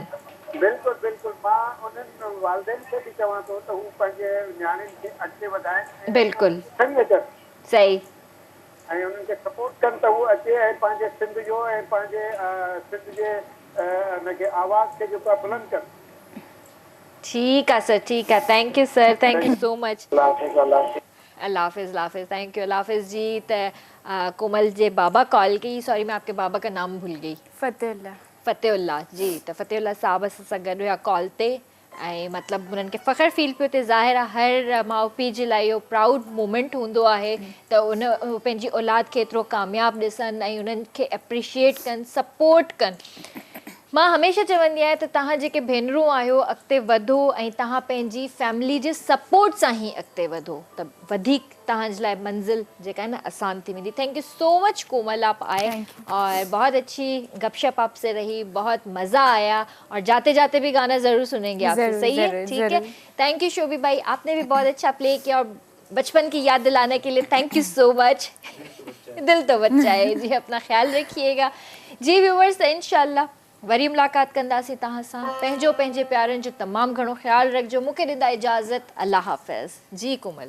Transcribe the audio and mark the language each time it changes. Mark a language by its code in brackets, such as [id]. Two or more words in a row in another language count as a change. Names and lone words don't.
[sd] बिल्कुलु बिल्कुलु, मां उन्हनि वालदेन खे बि चवां थो त हू पंहिंजे नियाणियुनि खे अॻिते वधाइनि। बिल्कुलु सही अचनि सही। ऐं उन्हनि खे सपोर्ट कनि त हू अचे ऐं पंहिंजे सिंध जो ऐं पंहिंजे सिंध जे हुनखे आवाज़ खे जेको आहे बुलंद कनि। [ur] ٹھیک ہے [en] सर, [ur] ٹھیک ہے, [en] thank you sir, thank you so much. [ur] اللہ حافظ. اللہ حافظ, [en] thank you, [ur] اللہ حافظ جی. [sd] त कोमल जे बाबा कॉल कई, [ur] سوری میں آپ کے بابا کا نام بھول گئی. फ़तेहुल्लाह जी। [sd] त फ़तेहुल्लाह साहब सां गॾु हुया कॉल ते ऐं मतिलबु उन्हनि खे फ़ख़्रु फील पियो थिए। ज़ाहिर आहे हर माउ पीउ जे लाइ इहो [en] proud moment [sd] हूंदो आहे त उन पंहिंजी औलाद खे एतिरो कामयाबु ॾिसनि ऐं उन्हनि खे एप्रिशिएट कनि, सपोर्ट कनि। मां हमेशह चवंदी आहियां त तव्हां जेके भेनरूं आहियो अॻिते वधो ऐं तव्हां पंहिंजी फैमिली जे सपोर्ट सां ई अॻिते वधो त वधीक तव्हांजे लाइ मंज़िल जेका [ur] ہے نا [sd] आसान थी वेंदी। [en] thank you so much [ur] کومل، آپ آئے اور بہت اچھی گپ شپ آپ سے رہی، بہت مزہ آیا اور جاتے جاتے بھی گانا ضرور سنیں گے آپ سے. صحیح ہے، ٹھیک ہے. [en] thank you [ur] شوبی بھائی، آپ نے بھی بہت اچھا پلے کیا اور بچپن کی یاد دلانے کے لیے [en] thank you so much. [ur] دل تو بچہ ہے جی، اپنا خیال رکھیے گا جی. [sd] व्यूअर्स, इंशाल्लाह वरी मुलाक़ात कंदासीं तव्हां सां। पंहिंजे प्यारनि जो तमामु घणो ख्यालु रखिजो। मूंखे ॾींदा इजाज़त, अल्लाह हाफ़िज़ जी। कोमल